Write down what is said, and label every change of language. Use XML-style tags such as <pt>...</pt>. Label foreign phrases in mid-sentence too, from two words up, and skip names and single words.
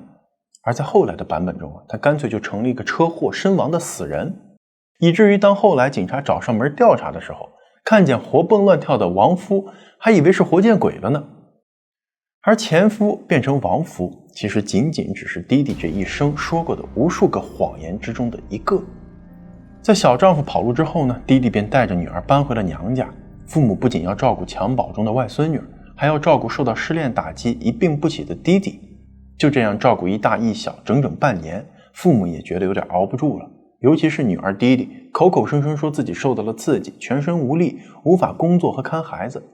<zh>而在後來的版本中啊，他乾脆就成了一個車禍身亡的死人，以至於當後來警察找上門調查的時候，看見活蹦亂跳的亡夫，還以為是活見鬼了呢。而前夫變成亡夫，其實僅僅只是弟弟這一生說過的無數個謊言之中的一個。在小丈夫跑路之後呢，弟弟便帶着女兒搬回了娘家。父母不僅要照顧襁褓中的外孫女，還要照顧受到失戀打擊一病不起的弟弟。就這樣照顧一大一小整整半年，父母也覺得有點熬不住了， 尤其是女兒弟弟，口口声声說自己受到了刺激，全身无力，无法工作和看孩子。</zh>